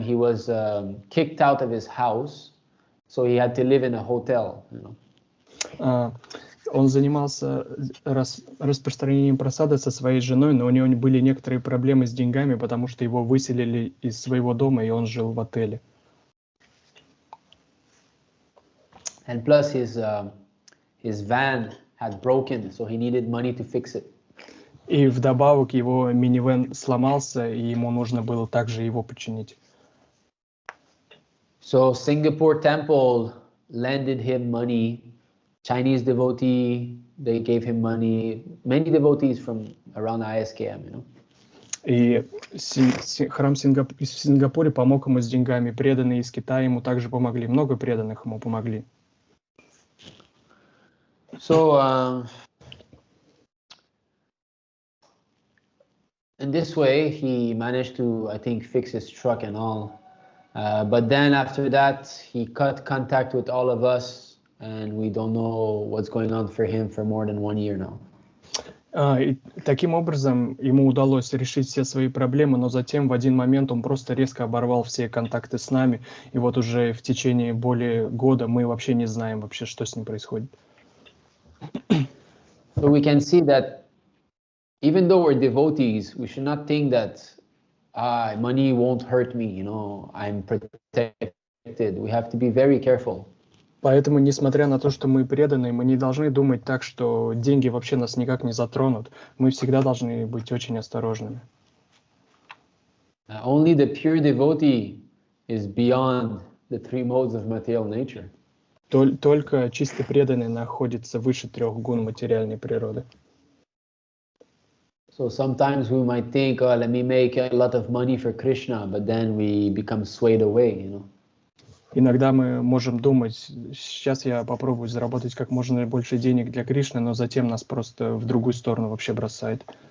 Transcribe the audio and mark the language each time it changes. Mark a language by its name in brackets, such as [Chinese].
[English] He was kicked out of his house, so he had to live in a hotel. You know. [Russian] Он занимался распространением просады со своей женой, но у него были некоторые проблемы с деньгами, потому что его выселили из своего дома, и он жил в отеле. [English] And plus his van had broken, so he needed money to fix it. [Russian] И вдобавок его минивэн сломался, и ему нужно было также его починить. [English] So Singapore temple lended him money. Chinese devotee, they gave him money. Many devotees from around ISKM, you know. [Russian] И храм в Сингапуре помог ему с деньгами. Преданные из Китая ему также помогли. Много преданных ему помогли. [English] So in this way, he managed to, I think, fix his truck and all. But then after that, he cut contact with all of us. And we don't know what's going on for him for more than 1 year now. [Russian] И таким образом ему удалось решить все свои проблемы, но затем в один момент он просто резко оборвал все контакты с нами, и вот уже в течение более года мы вообще не знаем вообще, что с ним происходит. [English] So we can see that even though we're devotees, we should not think that money won't hurt me, you know, I'm protected. We have to be very careful. [Russian] Поэтому, несмотря на то, что мы преданные, мы не должны думать так, что деньги вообще нас никак не затронут. Мы всегда должны быть очень осторожными. [English] Only the pure devotee is beyond the three modes of material nature. [Russian] Только чисто преданный находится выше 3 гун материальной природы. [English] So sometimes we might think, oh, let me make a lot of money for Krishna, but then we become swayed away, you know. [Russian] Иногда мы можем думать, сейчас я попробую заработать как можно больше денег для Кришны, но затем нас просто в другую сторону вообще бросает.